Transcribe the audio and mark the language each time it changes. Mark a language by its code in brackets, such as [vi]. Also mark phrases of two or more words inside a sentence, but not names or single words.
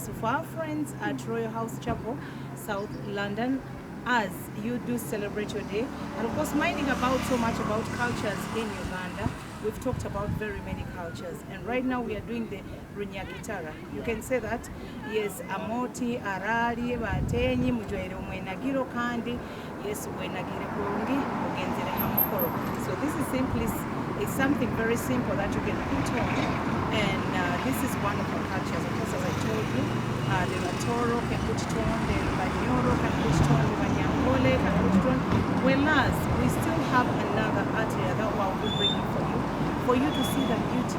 [en] So for our friends at Royal House Chapel, South London, as you do celebrate your day, and of course, minding about so much about cultures in Uganda. We've talked about very many cultures, and right now we are doing the Runyagitara. You can say that, yes, [nyo] Amoti, Arari, Batenyi, Mujwaire Mwenagiro Kandi, yes, Wenagire Kurungi, Ugenzere Hamukoro. [en] So this is simply, it's something very simple that you can put on, and this is one of our cultures. Of course, as I told you, the Latoro can put it on, the Banyoro can put it on, the Banyangole can put it on. Whereas we still have another art here that we'll be bringing for you to see the beauty.